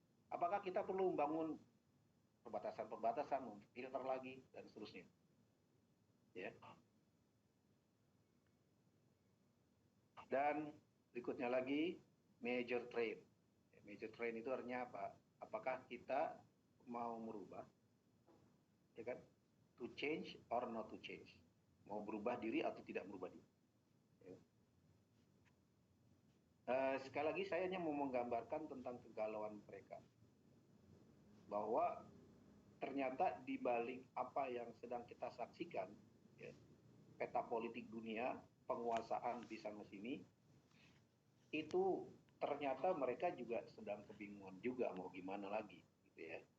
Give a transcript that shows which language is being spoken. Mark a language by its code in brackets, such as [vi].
[id] Apakah kita perlu membangun perbatasan-perbatasan, filter lagi dan seterusnya? Ya. Dan berikutnya lagi, major trend. Major trend itu artinya apa? Apakah kita mau merubah, ya kan? [en] To change or not to change. [id] Mau berubah diri atau tidak berubah diri. Ya. Sekali lagi saya hanya mau menggambarkan tentang kegalauan mereka. Bahwa ternyata di balik apa yang sedang kita saksikan, ya, peta politik dunia, penguasaan di sana sini, itu ternyata mereka juga sedang kebingungan juga mau gimana lagi, gitu ya.